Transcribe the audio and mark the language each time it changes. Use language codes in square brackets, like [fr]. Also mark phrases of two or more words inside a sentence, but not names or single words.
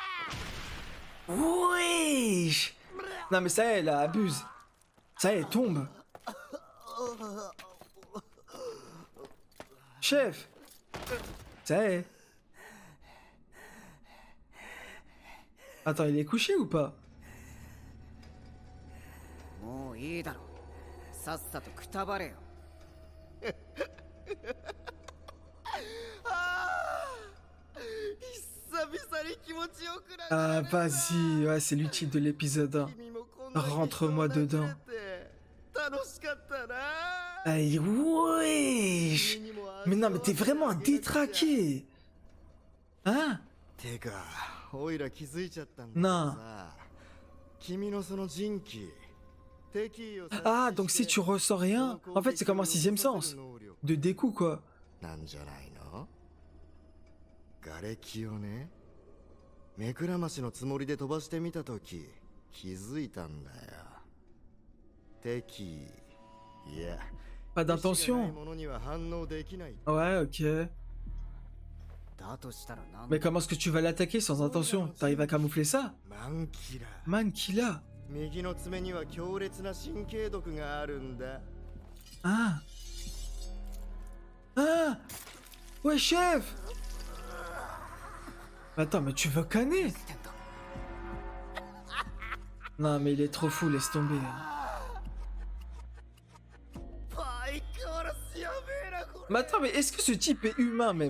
[fr] Wesh! Non, mais ça y est, là, abuse. Ça y est, tombe. Chef! Ça y est. Attends, il est couché ou pas? [ja] もういいだろう。さっさとくたばれよ。 [fr] Ah, vas-y, ouais, c'est l'utile de l'épisode 1. Rentre-moi dedans. Aïe, wesh! Mais non, mais t'es vraiment un détraqué! Hein? Non. Ah, donc si tu ressens rien, en fait c'est comme un sixième sens. De Deku, quoi. [ja] 瓦礫をね、目くらましのつもりで飛ばしてみたとき気づいたんだよ。敵、いや、 [fr] Pas d'intention. [ja] ものには反応できない。 [fr] Ouais, ok. [ja] だとしたらなん [fr] Mais comment est-ce que tu vas l'attaquer sans intention? T'arrives à camoufler ça? [ja] マンキラ。 Mankila. 右の爪には強烈な神経毒があるんだ。 [fr] Ah. Ah. Ouais, chef. Attends, mais tu veux canner? Non, mais il est trop fou, laisse tomber. Mais attends, mais est-ce que ce type est humain même?